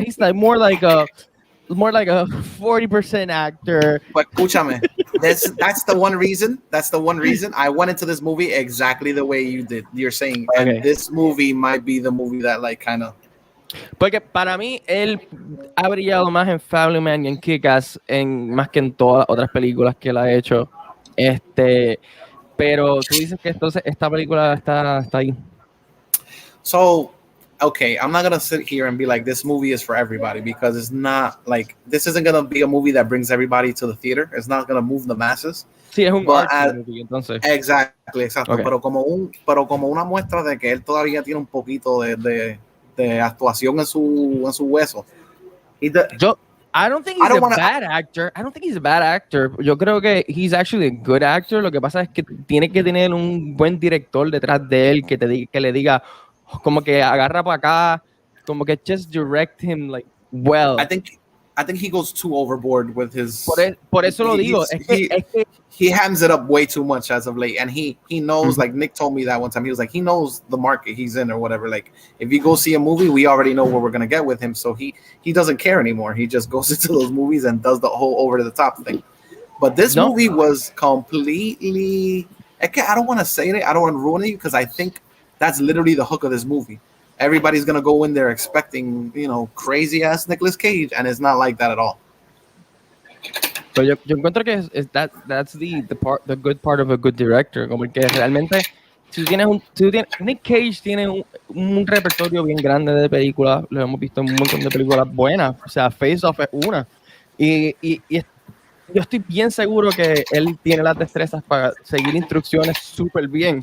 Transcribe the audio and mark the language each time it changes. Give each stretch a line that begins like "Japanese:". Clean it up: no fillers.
English: He's like more like a 40% actor. but
Spanish: escúchame.
English: That's the one reason. That's the one reason I went into this movie exactly the way you did. You're saying, Okay. and this movie might be the movie that like kind of.
Spanish: Porque para mí él ha brillado más en Family Man y en Kick-Ass más que en todas las otras películas que él ha hecho. Pero tú dices que entonces esta película está ahí.
English: So, okay, I'm not gonna sit here and be like this movie is for everybody because it's not like this isn't gonna be a movie that brings everybody to the theater. It's not gonna move the masses.
Spanish: Sí, es un
English: But
Spanish: art movie, entonces.
English: Exactly, exacto. Okay.
Spanish: Pero como una muestra de que él todavía tiene un poquito de actuación en su hueso.
English: I don't think he's a bad actor. I don't think he's a bad actor.
Spanish: Yo creo que
English: he's actually a good actor.
Spanish: Lo que pasa es que tiene que tener un buen director detrás de él que le diga como que agarra para acá, como que
English: just direct him like well. I think he goes too overboard with his.
Spanish: Por eso lo digo.
English: He hams it up way too much as of late, and he knows. Like Nick told me that one time, he was like, he knows the market he's in or whatever. Like if you go see a movie, we already know what we're gonna get with him, so he doesn't care anymore. He just goes into those movies and does the whole over the top thing. But this movie was completely. I don't want to say it. I don't want to ruin it because I think that's literally the hook of this movie. Everybody's gonna go in there expecting, crazy ass Nicolas Cage, and it's not like that at all.
Spanish: Pero yo encuentro que
English: that's the good part of a good director,
Spanish: como que realmente si Nick Cage tiene un repertorio bien grande de películas, lo hemos visto en un montón de películas buenas, o sea, Face Off es una, y yo estoy bien seguro que él tiene las destrezas para seguir instrucciones súper bien.